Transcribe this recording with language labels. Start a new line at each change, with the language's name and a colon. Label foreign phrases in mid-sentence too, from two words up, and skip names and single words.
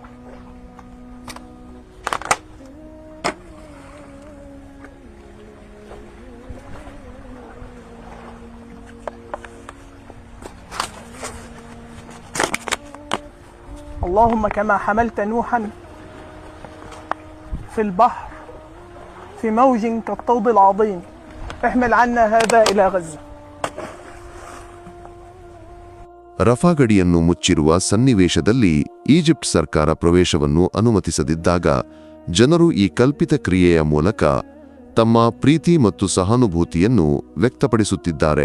Arabic: اللهم كما حملت نوحا في البحر في موج كالطود العظيم احمل عنا هذا إلى غزة.
Kannada: ರಫಾ ಗಡಿಯನ್ನು ಮುಚ್ಚಿರುವ ಸನ್ನಿವೇಶದಲ್ಲಿ ಈಜಿಪ್ಟ್ ಸರ್ಕಾರ ಪ್ರವೇಶವನ್ನು ಅನುಮತಿಸದಿದ್ದಾಗ ಜನರು ಈ ಕಲ್ಪಿತ ಕ್ರಿಯೆಯ ಮೂಲಕ ತಮ್ಮ ಪ್ರೀತಿ ಮತ್ತು ಸಹಾನುಭೂತಿಯನ್ನು ವ್ಯಕ್ತಪಡಿಸುತ್ತಿದ್ದಾರೆ.